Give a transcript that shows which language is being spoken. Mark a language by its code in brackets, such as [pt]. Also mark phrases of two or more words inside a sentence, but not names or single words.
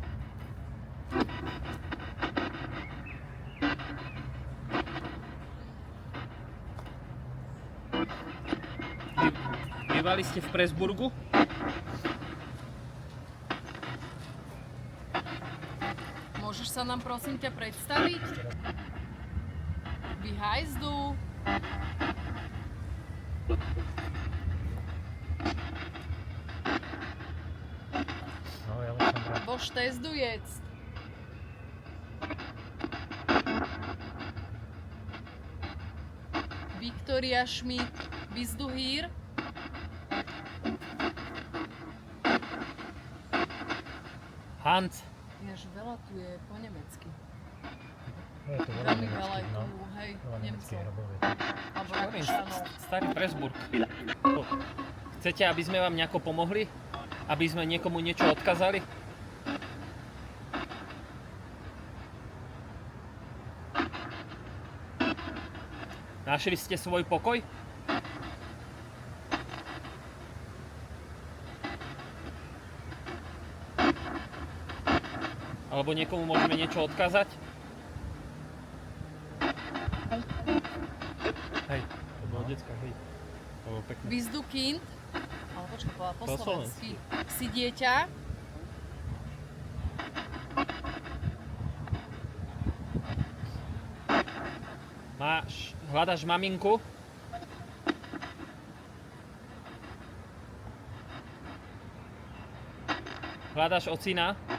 [sk] Bývali ste v Pressburgu? Môžeš sa nám prosím ťa predstaviť? [de] Wie heißt du? [sk] No, ja som rád. [de] Wo stehst du jetzt? Viktoria Schmidt, bist du hier? Hans. [sk] Jež veľa tu je po nemecky. Je to veľa Veľmi veľa je nemeckých, no. tu, hej, Veľa nemeckých Nemcov. robové. Alebo Hovorím, Rakúšanov. starý Pressburg. Chcete, aby sme vám nejako pomohli? Aby sme niekomu niečo odkázali? Našli ste svoj pokoj? Alebo niekomu môžeme niečo odkázať? Hej, to bolo decka, hej. To bolo pekné. [de] Bist du Kind? [sk] Ale počkaj, povedala po Po slovensky. Si dieťa? Hľadaš maminku? Hľadaš ocina?